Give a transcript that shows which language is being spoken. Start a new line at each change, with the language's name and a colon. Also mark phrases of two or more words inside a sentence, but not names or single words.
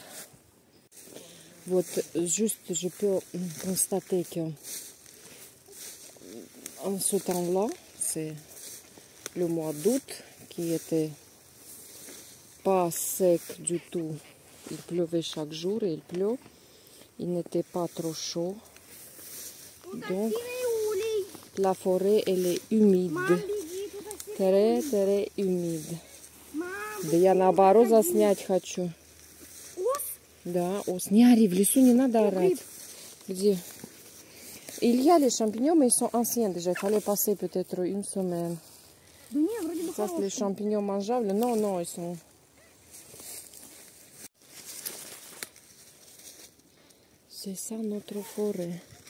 French: Вот, juste, je peux constater que en ce temps-là, c'est le mois d'août qui était pas sec du tout. Il pleuvait chaque jour et il pleut. Il n'était pas trop chaud. Donc, la forêt, elle est humide. Très, très humide.
Russian: Да я наоборот заснять хочу. Да, ос. Не ори, в лесу не надо орать. Где?
French: Il y a les champignons, mais ils sont anciens déjà. Il fallait passer peut-être une semaine. Ça, c'est les champignons mangeables. Non, non, ils sont... C'est ça notre forêt.